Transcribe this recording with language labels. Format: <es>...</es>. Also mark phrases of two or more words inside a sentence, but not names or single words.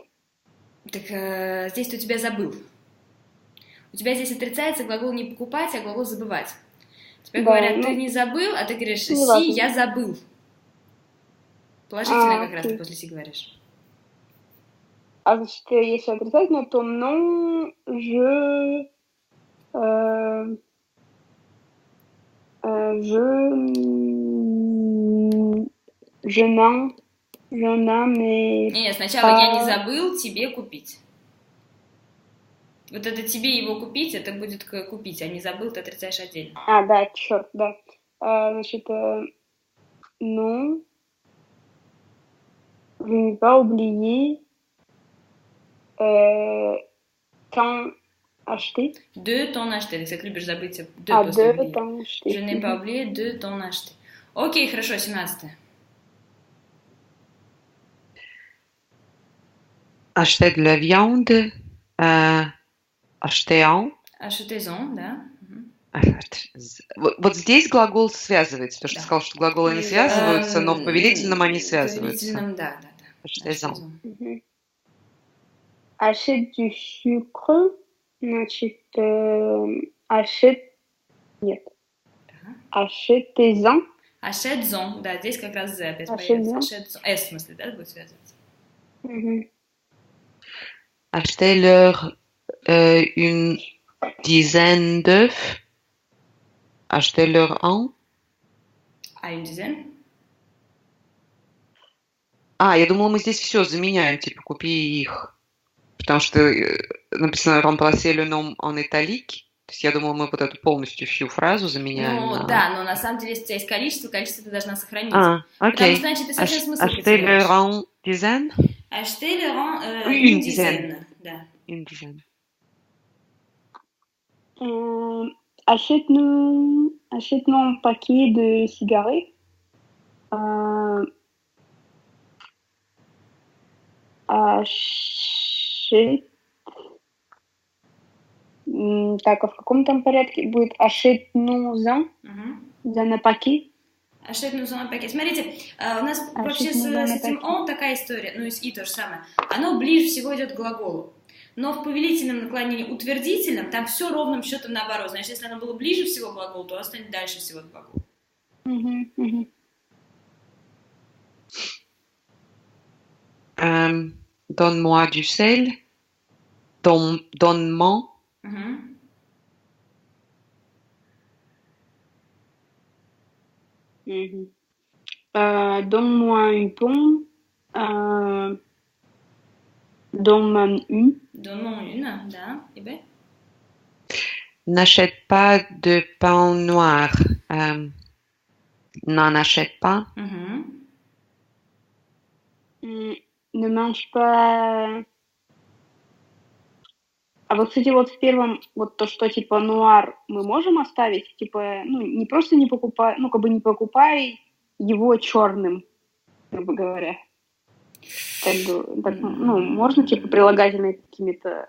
<ru>Так здесь у тебя забыл. У тебя здесь отрицается глагол не покупать, а глагол забывать. Тебе Да, говорят, ну, ты не забыл, а ты говоришь, си, неважно. я забыл. Положительно как раз окей. ты после си говоришь. А значит, если отрицательно, то</ru> <fr>non, je n'en ai</fr> <ru>Не, сначала я не забыл тебе купить. Вот это тебе его купить, это будет купить, а не забыл, ты отрицаешь отдельно. А, да, черт, да. Значит,</ru> <fr>non, je n'ai pas oublié t'en acheter. De t'en acheter.</fr> <ru>Ты, любишь забыть de de после oublier.</ru> <fr>t'en acheter. Je n'ai pas oublié de t'en acheter.</fr> <ru>Окей, хорошо, 17.</ru> <fr>Acheter de la viande. Acheter en. Achetez-en,</fr> <ru>да. Вот здесь глагол связывается, потому что Да. ты сказал, что глаголы не связываются, но в повелительном они В связываются. повелительном, да.</ru> <fr>Acheter en. Мгм. Achète du sucre,</fr> <ru>значит, нет, Да.</ru> <fr>achetez-en, Achetez-en,</fr> <ru>да, здесь как раз Z опять</ru> <fr>Achetez-en.</fr> <ru>появится. Achetez-en. S, в смысле, да, будет связываться. Мгм.</ru> <fr>Achetez-leur une dizaine d'œufs. Achetez-leur en. А une dizaine?</fr> <ru>Я думала, мы здесь все заменяем, типа, купи их. Потому что написано</ru> <fr>remplacer le nom en italique.</fr> <ru>То есть я думала, мы вот эту полностью всю фразу заменяем Ну, на... да, но на самом деле, если у тебя есть количество ты должна сохранить. Потому Потому окей. что, значит, ты совсем смысл</ru> <fr>Achetez-leur</fr> <ru>потеряешь.</ru> <fr>en dizaine. Achetez-leur en Une une dizaine. dizaine. Да. Une dizaine. Achète-nous un paquet de cigarettes. Achète.</fr> <ru>Так, а в каком там порядке будет?</ru> <fr>Achète-nous-en un paquet. Achète-nous un paquet.</fr> <ru>Смотрите, у нас вообще с этим on такая история, ну и с и то же самое. Оно ближе всего идет к глаголу. Но в повелительном наклонении утвердительном там все ровным счетом наоборот. Значит, если оно было ближе всего к глаголу, то оно станет дальше всего к глаголу.</ru> <fr>Donne-moi du sel. Donne-moi. Donne-moi une pomme. Donne-moi une. Donne-moi une,</fr> <ru>да. И Б?</ru> <fr>N'achète pas de pain noir. N'en achète pas. Ne mange pas...</fr> <ru>А вот, кстати, вот в первом, вот то, что типа нуар мы можем оставить, типа, ну, не просто не покупай, ну, как бы не покупай его черным, грубо говоря. Как бы, так, ну, можно, типа, прилагательные какими-то...</ru>